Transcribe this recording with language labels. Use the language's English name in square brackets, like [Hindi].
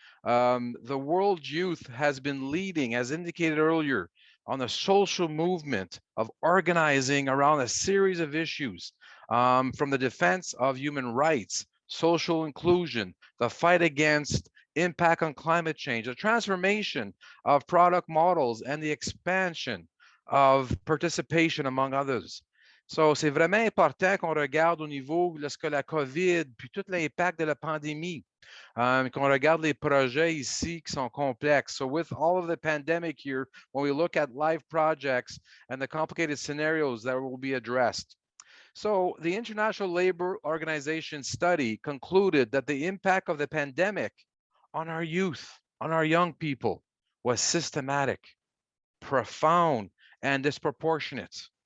[English] The world youth has been leading, as indicated earlier, on a social movement of organizing around a series of issues, from the defense of human rights, social inclusion, the fight against impact on climate change, the transformation of product models, and the expansion of participation, among others. [French] So, c'est vraiment important qu'on regarde au niveau lorsque la COVID, puis tout l'impact de la pandémie, qu'on regarde les projets ici qui sont complexes. [English] So with all of the pandemic here, when we look at live projects and the complicated scenarios that will be addressed. So the International Labor Organization study concluded that the impact of the pandemic on our youth, on our young people, was systematic, profound, and disproportionate.